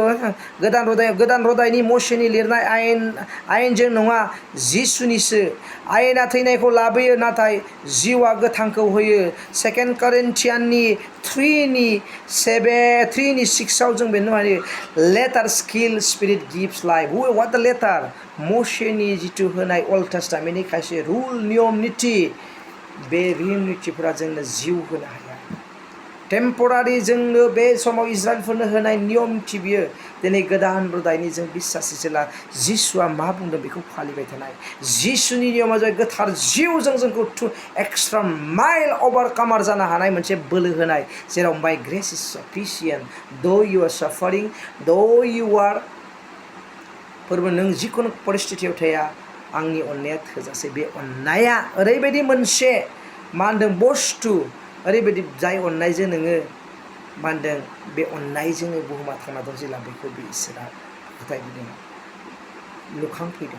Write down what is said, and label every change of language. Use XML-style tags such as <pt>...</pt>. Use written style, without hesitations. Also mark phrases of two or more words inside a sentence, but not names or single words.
<brx>गोदान रदायनि मसेनि लिरनाय आयेनजों नङा जिसुनिसो। आयेना थैनायखौ लाबोयो नाथाय जिउआ गोथांखौ होयो। 2 करिन्थियाननि 3:6 जों बेनो हायो</brx> <en>letter spirit gives life. what the letter?</en> <brx>मसेनि जिथु होनाय अल्ड टेस्टामेन्टनि खायसे रुल नियम निति बे नियम नितिफोरा जोंनो जिउ होनो हाया। टेम्परारि जोंनो बे समाव इजराइलफोरनो होनाय नियम निति बियो दिनै गोदान रदायनि जों बिश्वासि जेला जिसुआ मा बुंदों बेखौ फालिबाय थानाय। जिसुनि नियमा जाबाय गोथार जिउजों जोंखौ</brx> <en>extra mile</en> <brx>अभारकामार जानो हानाय मोनसे बोलो होनाय जेराव</brx> <en>my grace is sufficient though you are suffering though you are</en> <brx>फोरबो नों जिखुनु परिस्थितियाव थाया आंनि अननाया थोजासे। बे अननाया ओरैबायदि मोनसे मा होनदों बुस्थु ओरैबायदि जाय अननायजों नोङो मा होनदों बे अननायजोंनो बुहुमा थांना दं जेला बेखौ बे इसोरा फोथायबोदों लुखांफैदों।</brx>